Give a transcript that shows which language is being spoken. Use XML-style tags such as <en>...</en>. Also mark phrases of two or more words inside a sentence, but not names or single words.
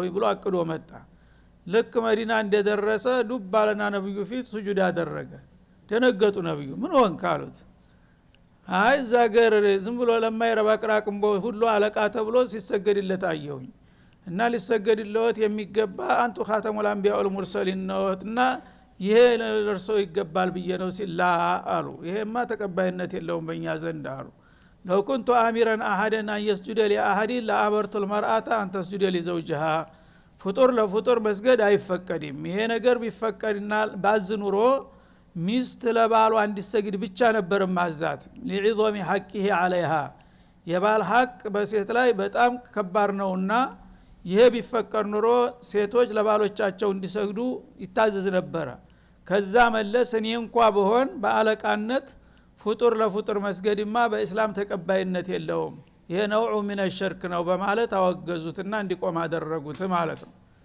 <am>ብሎ አቅዶ መጣ። ልክ መዲና እንደደረሰ ዱብ አለና ነብዩ ፊት ሱጁድ አደረገ። ደነገጡ። ነብዩ ምን ሆንክ አሉት። አይ ዛገር ዝም ብሎ ለማይረባ ቅራቅምቦ ሁሉ አለቃ ተብሎ ሲሰገድለት አየሁኝ እና ሊሰገድለት የሚገባ አንቱ</am> <ar>خاتم الأنبياء والمرسلين</ar> <am>ነውና ይሄ ለርሶ ይገባል ብዬ ነው ሲላ አሉ። ይሄማ ተቀባይነት የለውም በእኛ ዘንድ አሉ።</am> <ar>لو كنت آمرا أحدا أن يسجد لأحد لأمرت المرأة أن تسجد لزوجها</ar> <am>ፍጡር ለፍጡር መስገድ አይፈቀድም ይሄ ነገር ቢፈቀድና ባዝ ኑሮ ሚስት ለባሏ እንዲሰግድ ብቻ ነበር ማዛት</am> <ar>لعظم حقه عليها</ar> <am>የባል ሐቅ በሴት ላይ በጣም ከባድ ነውና ይሄ ቢፈቀድ ኑሮ ሴቶች ለባሎቻቸው እንዲሰግዱ ይታዘዝ ነበር ከዛ መለስ እኔ እንኳን በሆን በአለቃነት ፍጡር ለፍጡር መስገድማ በእስላም ተቀባይነት የለውም ይሄ ነው ምን الشرك ነው በማለት አወገዙትና እንዲቆም አደረጉት ማለት ነው</am>